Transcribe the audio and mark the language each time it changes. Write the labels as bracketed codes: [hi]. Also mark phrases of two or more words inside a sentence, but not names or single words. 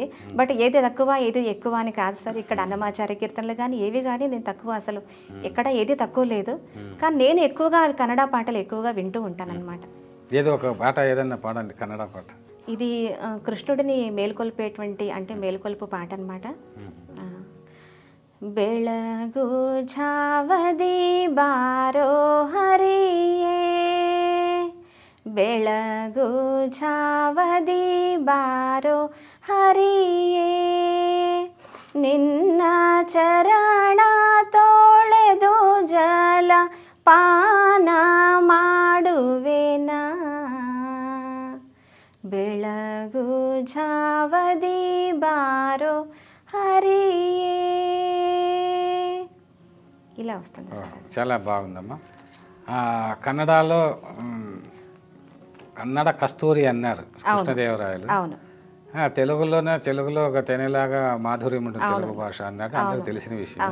[te] బట్ ఏది తక్కువ ఏది ఎక్కువ అని కాదు సార్. ఇక్కడ అన్నమాచార్య కీర్తనలు కానీ ఏవి కానీ నేను తక్కువ, అసలు ఎక్కడ ఏది తక్కువ లేదు. కానీ నేను ఎక్కువగా కన్నడ పాటలు ఎక్కువగా వింటూ ఉంటాను అనమాట. ఏదో ఒక పాట ఏదన్నా పాడండి, కన్నడ పాట. ఇది కృష్ణుడిని మేల్కొల్పేటువంటి అంటే మేల్కొల్పు పాట అనమాట. [kn] ಬೆಳಗು ಛಾವದಿ ಬಾರೋ ಹರಿಯೇ, ಬೆಳಗು ಛಾವದಿ ಬಾರೋ ಹರಿಯೇ, ನಿನ್ನ ಚರಣ ತೋಳೆದು ಜಲ ಪಾನ ಮಾಡುವೆನ, ಬೆಳಗು ಛಾವದಿ ಬಾರೋ హరియే, [te] ఇలా వస్తుంది సార్. చాలా బాగుందమ్మా. కన్నడలో కన్నడ కస్తూరి అన్నారు కృష్ణదేవరాయలు. అవును. తెలుగులో ఒక తెనలాగా మాధుర్యం ఉంటుంది తెలుగు భాష అన్నట్టు అందరూ తెలిసిన విషయం.